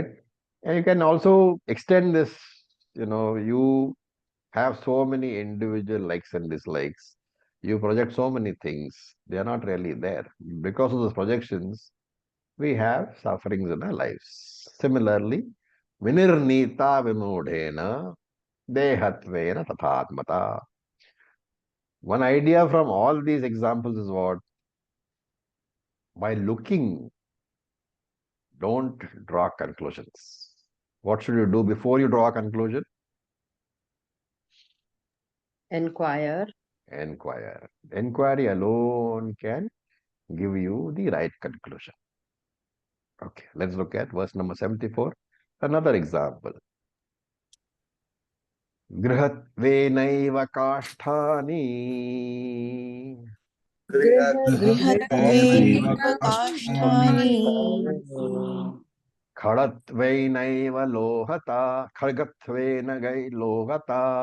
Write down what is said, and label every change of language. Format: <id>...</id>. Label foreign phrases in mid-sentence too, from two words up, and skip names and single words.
<en>And you can also extend this, you have so many individual likes and dislikes. You project so many things. They are not really there. Because of those projections, we have sufferings in our lives. Similarly,</en> <sa>vinirnita vimudhena dehatvena tathatmata.</sa> <en>One idea from all these examples is what? By looking, don't draw conclusions. What should you do before you draw a conclusion? Inquire. Inquire. Inquiry alone can give you the right conclusion. Okay, let's look at verse number 74. Another example.</en> <sa>Grihatvenaiva kashthani गृहत्वेनैव काष्ठानि खडत्वैनैव लोहता खड्गत्वेन गै लोहता.</sa>